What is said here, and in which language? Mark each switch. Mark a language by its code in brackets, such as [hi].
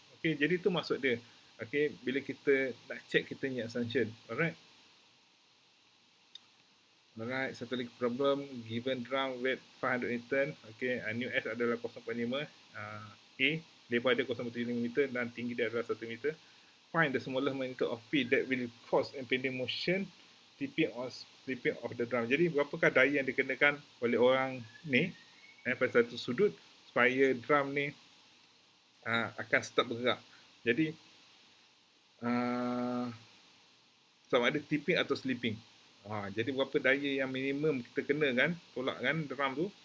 [ms] Okay, jadi itu maksud dia. Okay, bila kita nak check kita punya assumption. Alright. [en] Alright, [ms] satu lagi [en] problem. Given drum weight 500 Newton. [ms] Okay, nu S adalah 0.5. A, lebar dia 0.75 meter dan tinggi dia adalah 1 meter. [en] Find the smallest magnitude of P that will cause impending motion, tipping or slipping of the drum. [ms] Jadi berapakah daya yang dikenakan oleh orang ni pada satu sudut supaya drum ni akan stop bergerak. Jadi sama ada tipping atau slipping. Jadi berapa daya yang minimum kita kena kan, tolak kan drum tu.